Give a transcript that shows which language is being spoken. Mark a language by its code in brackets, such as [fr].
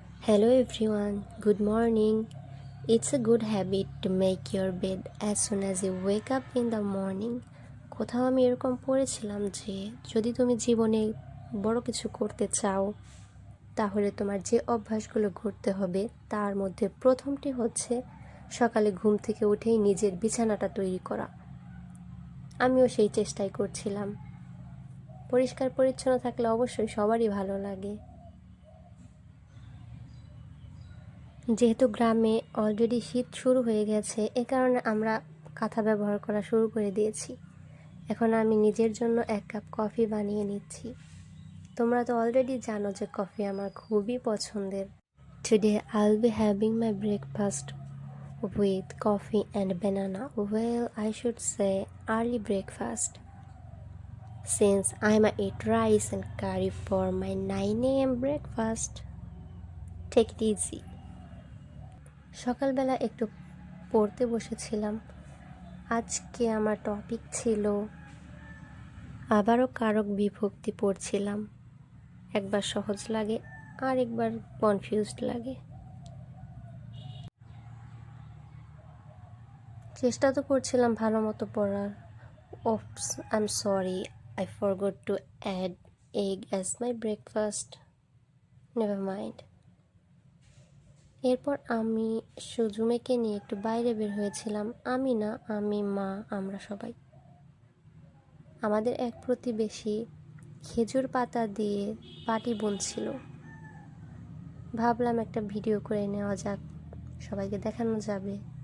[en] Hello everyone, good morning. It's a good habit to make your bed as soon as you wake up in the morning. [bn] কোথাও আমি এরকম পড়েছিলাম যে যদি তুমি জীবনে বড় কিছু করতে চাও তাহলে তোমার যে অভ্যাসগুলো করতে হবে তার মধ্যে প্রথমটি হচ্ছে সকালে ঘুম থেকে উঠেই নিজের বিছানাটা তৈরি করা। আমিও সেই চেষ্টাই করছিলাম। পরিষ্কার পরিচ্ছন্ন থাকলে অবশ্যই সবারই ভালো লাগে। যেহেতু গ্রামে অলরেডি শীত শুরু হয়ে গেছে, এ কারণে আমরা কাঁথা ব্যবহার করা শুরু করে দিয়েছি। এখন আমি নিজের জন্য 1 কাপ কফি বানিয়ে নিচ্ছি। তোমরা তো অলরেডি জানো যে কফি আমার খুবই পছন্দের। [en] Today I'll be having my breakfast with coffee and banana. Well, I should say early breakfast, since I might eat rice and curry for my 9 a.m. breakfast. Take it easy. [bn] সকালবেলা একটু পড়তে বসেছিলাম। আজকে আমার topic ছিল আবারও কারক বিভক্তি পড়ছিলাম। একবার সহজ লাগে আর একবার কনফিউজড লাগে। চেষ্টা তো করছিলাম ভালো মতো পড়ার। [en] Oops, I'm sorry, I forgot to add egg as my breakfast. Never mind. [bn] এরপর আমি সুজুমেকে নিয়ে একটু বাইরে বের হয়েছিলাম। আমি না, আমি, মা, আমরা সবাই। আমাদের এক প্রতিবেশী খেজুর পাতা দিয়ে পাটি বুনছিল। ভাবলাম একটা ভিডিও করে নেওয়া যাক, সবাইকে দেখানো যাবে।